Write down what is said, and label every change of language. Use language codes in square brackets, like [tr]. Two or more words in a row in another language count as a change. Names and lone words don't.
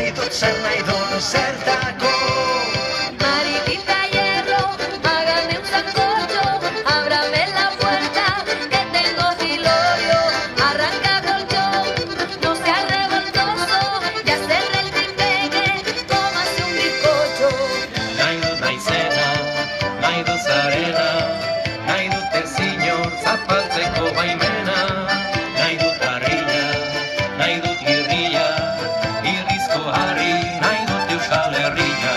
[eu] zer nahi duen zertako. [es] Maritita hierro, hágame un sancocho, ábrame la puerta, que tengo filorio, arranca colchón, no seas revoltoso, ya cerré el tripeque, cómase un bizcocho. [eu] Nahi dut naizena, nahi dut zarena, nahi dut ezinor zapaltzeko baimena, nahi dut harria, nahi dut irria, irrizko harri, nahi dut Euskal Herria.